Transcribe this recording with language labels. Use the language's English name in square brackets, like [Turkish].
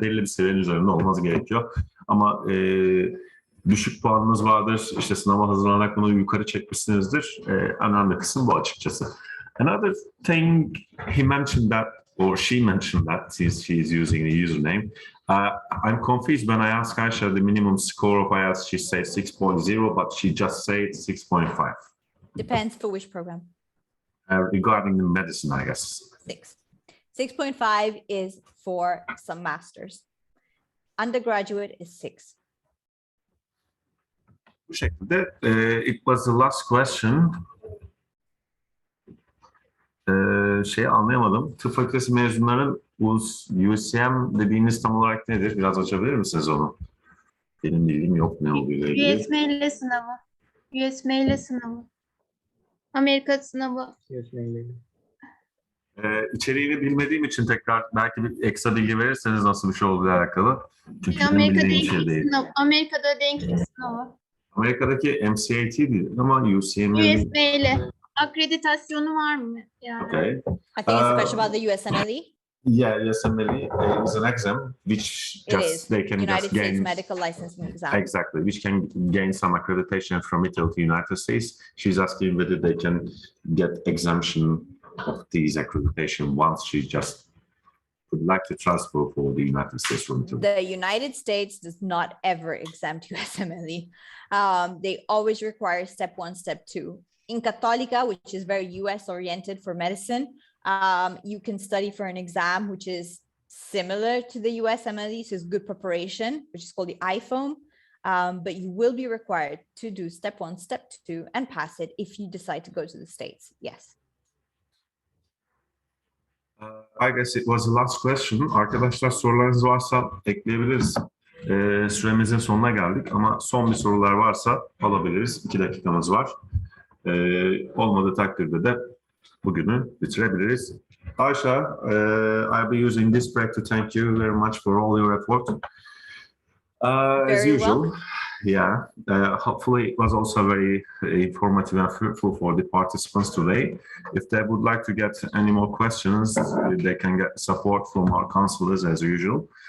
[Turkish] Belli bir seviyenin üzerinde olmanız gerekiyor. Ama düşük puanınız vardır. İşte sınava hazırlanarak bunu yukarı çekmişsinizdir. Önemli kısım bu açıkçası. [English] Another thing he mentioned that, or she mentioned that, since she is using the username. I'm confused when I ask Aishah the minimum score of IELTS, she says 6.0, but she just said 6.5. Depends for which program. Regarding the medicine, I guess. 6.5 is for some masters. Undergraduate is 6. [Turkish] Bu şekilde. [English] It was the last question. [Turkish] Anlayamadım. Tıp fakültesi mezunların USM dediğiniz tam olarak nedir? Biraz açabilir misiniz onu? Benim bilgim yok ne oluyor. USM sınavı. USM sınavı. Amerika sınavı. İçeriğini bilmediğim için tekrar belki bir ekstra bilgi verirseniz nasıl bir şey olduğu alakalı. Çünkü Amerika'da denklik sınavı. Amerika'daki MCAT değil ama USM. USM'li. Akreditasyonu var mı? Yani? [English] Okay. I think it's a question about the USMLE. Yeah, USMLE is an exam which they can United just States gain medical licensing exam. Exactly, which can gain some accreditation from Italy to United States. She's asking whether they can get exemption of these accreditation once she just would like to transfer for the United States from Italy? The United States does not ever exempt USMLE. They always require step 1, step 2. In Cattolica, which is very US oriented for medicine, you can study for an exam which is similar to the USMLE, so it's good preparation, which is called the iPhone. But you will be required to do step 1, step 2, and pass it if you decide to go to the States. Yes. I guess it was the last question. [Turkish] Arkadaşlar sorularınız varsa ekleyebiliriz. Süremizin sonuna geldik ama son bir sorular varsa alabiliriz. 2 dakikamız var. Olmadığı takdirde de bugünü bitirebiliriz. [English] Aishah, I'll be using this break to thank you very much for all your effort. As usual, well. Yeah. Hopefully, it was also very informative and fruitful for the participants today. If they would like to get any more questions, they can get support from our counselors as usual.